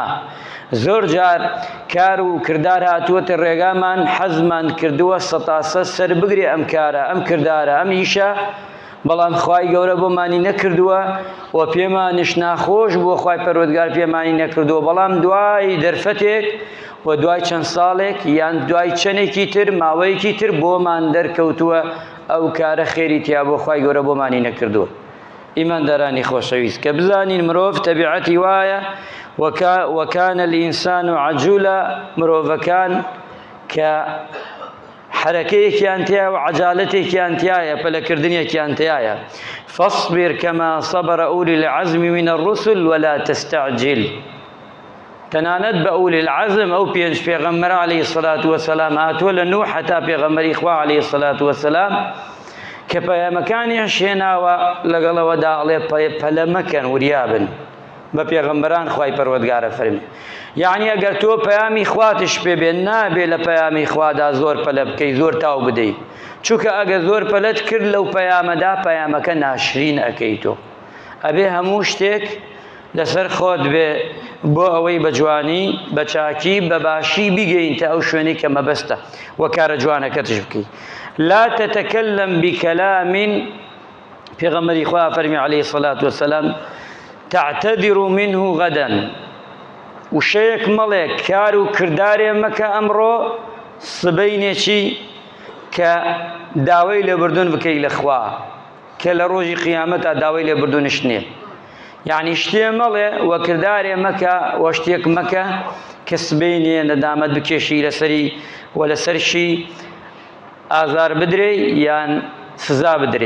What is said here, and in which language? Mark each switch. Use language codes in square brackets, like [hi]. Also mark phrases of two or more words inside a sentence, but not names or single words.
[ckb] زۆر جار کار و کردار هاتووەتە ڕێگامان حەزمان کردووە سەتاسە سەر بگرێ ئەم کارە ئەم کردارە ئەم ئیشە، بەڵام خوای گەورە بۆمانی نەکردووە و پێمانش ناخۆش بووە، خوای پەروەردگار پێمانی نەکردووە، بەڵام دوای دەرفەتێک و دوای چەند ساڵێک یان دوای چەندێکی تر ماوەیەکی تر بۆمان دەرکەوتووە ئەو کارە خێری تیا بۆ خوای گەورە بۆمانی نەکردووە. ئیماندارانی خۆشەویست کە بزانین مرۆڤ تەبیعەتی وایە [ar] وكان الإنسان عجولا، [ckb] مرۆڤەکان کە حرەکەیەکیان تایە و عەجالەتێکیان تایە پەلەکردنێکیان تایە. [ar] فاصبر كما صبر أولي العزم من الرسل ولا تستعجل. [ckb] تەنانەت بە [ar] ئولی العەزم [ckb] ئەو پێنج پێغەمبەر [ar] عەلەیهی السەلاتو وەسەلام [ckb] هاتووە لە نوح هەتا پێغەمبەری خوا [ar] عەلەیهی السەلاتو وەسەلام [ckb] کە پەیامەکانیان شێناوە لەگەڵەوەدا ئەڵێ پەلە مەکەن وریابن بە پێغەمبەران خوای پەروەردگارە فەرمی. یعنی ئەگەر تۆ پەیامی خواتش پێ بێ نابێ لە پەیامی خوادا زۆر پەلە بکەی زۆر تاو بدەی، چونکە ئەگەر زۆر پەلەت کرد لەو پەیامەدا پەیامەکە ناشرین ئەکەی تۆ. ئەبێ هەموو شتێک لەسەر خۆت بێ بۆ ئەوەی بە جوانی بە چاکی بە باشی بیگەینتە ئەو شوێنەی کە مەبەستە و کارە جوانەکەتش بکەی. [ar] لا تتكلم بكلام، [ckb] پێغەمبەری خوا فەرمی [ar] عەلەیهی السەلاتو وەسەلام تعتذر منه غدا، [ckb] وشەیەک مەڵێ کار و کردارێ مەکە ئەمڕۆ سبەینێکی کە داوای لێبوردن بکەی لە خوا کە لە ڕۆژی قیامەتە داوای لێبوردنش نییە. یعنی شتێ مەڵێ و کردارێ مەکە و شتێک مەکە کە سبەینێ نەدامەت بکێشی لەسەری و لەسەرشی ئازار بدرێ یان سزا بدرێ.